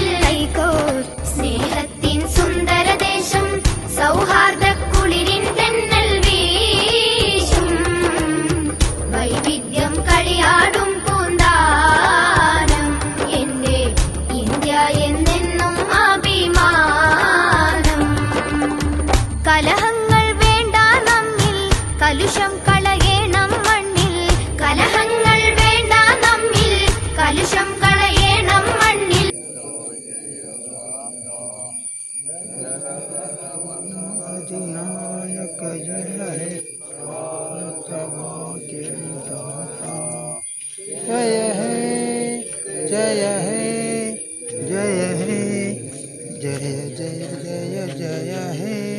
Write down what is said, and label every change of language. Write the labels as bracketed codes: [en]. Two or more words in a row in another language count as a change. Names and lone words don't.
[ml] സ്നേഹത്തിൻ സുന്ദരദേശം സൗഹാർദ്ദ കുളിരിൻ തെന്നൽ വീശും വൈവിധ്യം കളിയാടും പൂന്താനം എന്റെ ഇന്ത്യ എന്നെന്നും അഭിമാനം. കലഹങ്ങൾ വേണ്ട നമ്മിൽ, കലുഷം കളയണം മണ്ണിൽ. കലഹങ്ങൾ വേണ്ട നമ്മിൽ, കലുഷം കളയണം മണ്ണിൽ. [bn] অধিনায়ক জয় হে জয় হে জয় হে জয় হে জয় জয় জয় জয় হে